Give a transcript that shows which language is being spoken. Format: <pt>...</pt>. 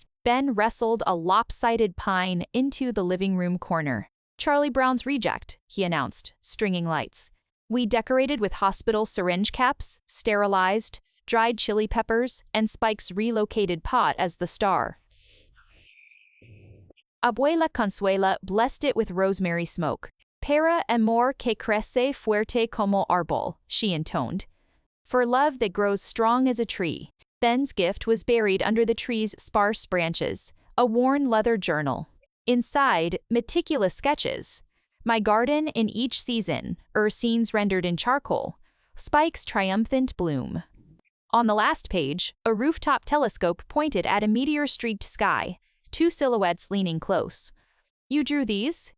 <en>Ben wrestled a lopsided pine into the living room corner. Charlie Brown's reject, he announced, stringing lights. We decorated with hospital syringe caps, sterilized, dried chili peppers, and Spike's relocated pot as the star. Abuela Consuela blessed it with rosemary smoke.</en> <es>Para amor que crece fuerte como árbol,</es> <en>she intoned. For love that grows strong as a tree. Ben's gift was buried under the tree's sparse branches, a worn leather journal. Inside, meticulous sketches. My garden in each season, scenes rendered in charcoal. Spike's triumphant bloom. On the last page, a rooftop telescope pointed at a meteor-streaked sky, two silhouettes leaning close. You drew these?</en>